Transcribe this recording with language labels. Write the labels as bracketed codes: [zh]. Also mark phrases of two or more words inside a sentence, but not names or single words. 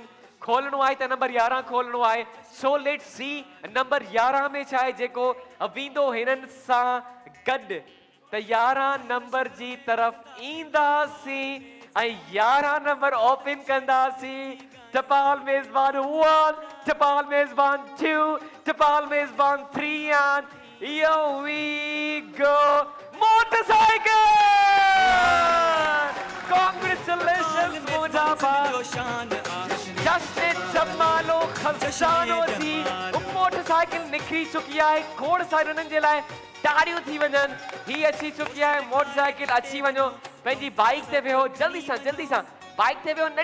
[sd] खोलणो आहे त नंबर 11 खोलणो आहे। सो [en] let see [sd] नंबर 11 में छा आहे जेको वेंदो हिननि सां गॾु। त 11 नंबर जी तरफ़ ईंदासीं ऐं 11 नंबर ओपन कंदासीं। टपाल मेज़बान 1, टपाल मेज़बान 2, टपाल मेज़बान 3 [en] and here we go, motorcycle! [sd] Congratulations मुजाफर, जश्न जमालो खजानो जी मोटरसाइकिल निकरी चुकी है। खोड़ सारे उन्हनि जे लाइ ताड़ियूं थी वञनि। ही अची चुकी है मोटरसाइकिल। अची वञो पंहिंजी बाइक ते वेहो, जल्दी सां बाइक ते वेहो।